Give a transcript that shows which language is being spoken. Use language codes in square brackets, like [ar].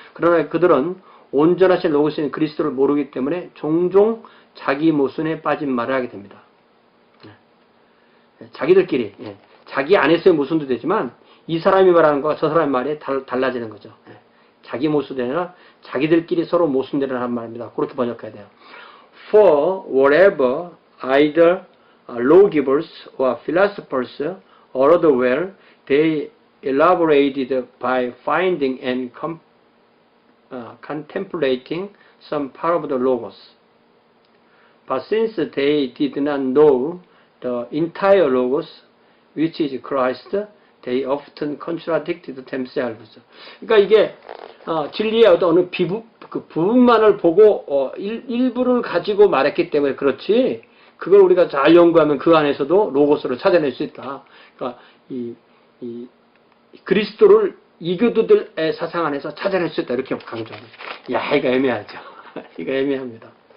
[ko] 그러나 그들은 온전하신 로고스인 그리스도를 모르기 때문에 종종 자기 모순에 빠진 말을 하게 됩니다. 자기들끼리 자기 안에서의 모순도 되지만 이 사람이 말하는 것과 저 사람의 말이 달라지는 거죠. 자기 모순이 아니라 자기들끼리 서로 모순되는 말입니다. 그렇게 번역해야 돼요. [en] For whatever either lawgivers or philosophers or other where they elaborated by finding and contemplating some part of the Logos. But since they did not know the entire Logos, which is Christ, they often contradicted themselves. [ko] 그러니까 이게 진리의 어느 그 부분만을 보고 일부를 가지고 말했기 때문에 그렇지, 그걸 우리가 잘 연구하면 그 안에서도 로고스를 찾아낼 수 있다. 그러니까 이 그리스도를 이교도들의 사상 안에서 찾아낼 수 있다. 이렇게 강조합니다. 야, 이거 애매하죠. 이거 애매합니다.